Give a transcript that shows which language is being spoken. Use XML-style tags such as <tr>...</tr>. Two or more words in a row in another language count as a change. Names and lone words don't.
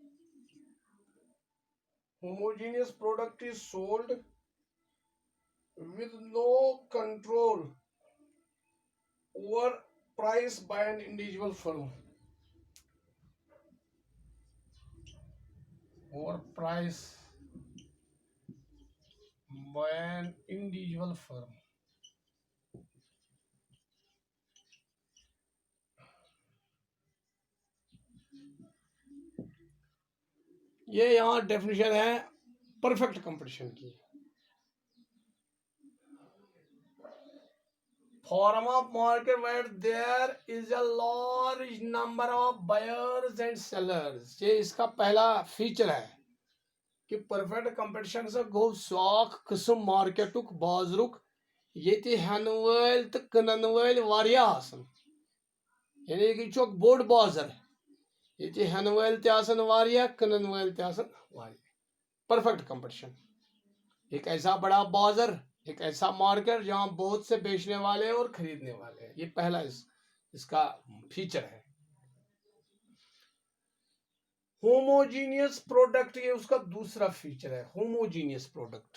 <en>Homogeneous product is sold with no control over price by an individual firm. Or price by an individual firm.</en> <hi>ये यहाँ डेफिनेशन है</hi> <en>perfect competition</en> <hi>की।</hi> <en>Form of market where there is a large number of buyers and sellers,</en> <hi>ये इसका पहला फीचर है कि</hi> <en>perfect competition</en> <ks>से गो स्वाख किस्म मार्केटुक बाजरुक ये हेन वल तो कनन वल वारिया आसन। यानी कि चो बोड़ बाजार ये हन वाल कनन वाल</ks> <en>perfect competition.</en> <hi>एक ऐसा बड़ा बाजार, एक ऐसा मार्केट जहां बहुत से बेचने वाले हैं और खरीदने वाले हैं। ये पहला इसका फीचर है।</hi> <en>homogeneous product,</en> <hi>ये उसका दूसरा फीचर है,</hi> <en>homogeneous product.</en>